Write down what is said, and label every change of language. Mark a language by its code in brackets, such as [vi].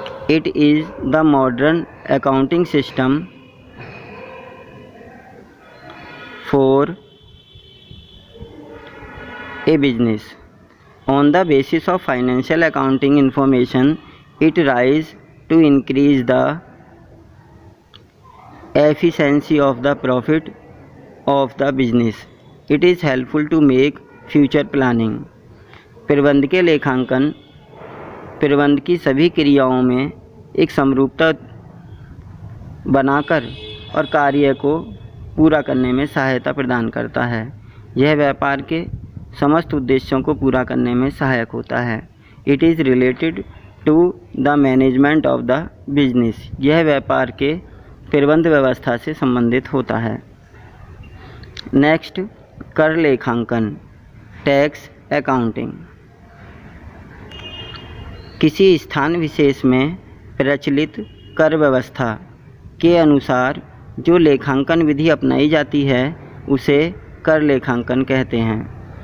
[en] It is the modern accounting system for a business. On the basis of financial accounting information, it rise to increase the efficiency of the profit of the business. It is helpful to make future planning. [hi] प्रबंध के लेखांकन प्रबंध की सभी क्रियाओं में एक समरूपता बनाकर और कार्य को पूरा करने में सहायता प्रदान करता है। यह व्यापार के समस्त उद्देश्यों को पूरा करने में सहायक होता है। [en] It is related to the management of the business. [hi] यह व्यापार के प्रबंध व्यवस्था से संबंधित होता है। नेक्स्ट, कर लेखांकन, टैक्स अकाउंटिंग। किसी स्थान विशेष में प्रचलित कर व्यवस्था के अनुसार जो लेखांकन विधि अपनाई जाती है उसे कर लेखांकन कहते हैं।